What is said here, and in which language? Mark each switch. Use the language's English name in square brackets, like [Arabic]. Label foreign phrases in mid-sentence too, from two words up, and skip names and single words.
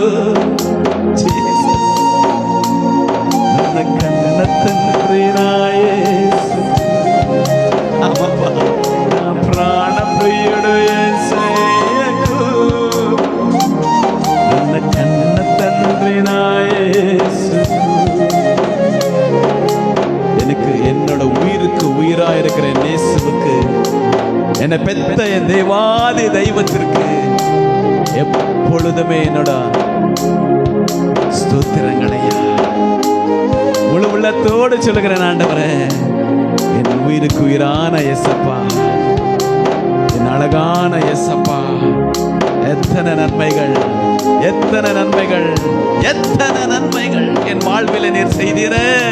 [Telugu] నన్న కన్న తండ్రి నా యేసుకు అమ్మా నా ప్రాణప్రియుడు యేసయ్యకు నన్న కన్న తండ్రి నా [Tamil] యేசுக்கு எனக்கு என்னோட உயிருக்கு உயிரா இருக்கிற நேசுவுக்கு என்னை பெத்த என் தேவாதி தெய்வத்திற்கு எப்பொழுதுமே என்னோட ஸ்தோத்திரங்களையா முழு உள்ளத்தோடு சொல்லுகிறேன் ஆண்டவரே என் உயிருக்கு உயிரான இயேசப்பா என் அழகான இயேசப்பா எத்தனை நன்மைகள் எத்தனை நன்மைகள் எத்தனை நன்மைகள் என் வாழ்வில் நீர் செய்தீரே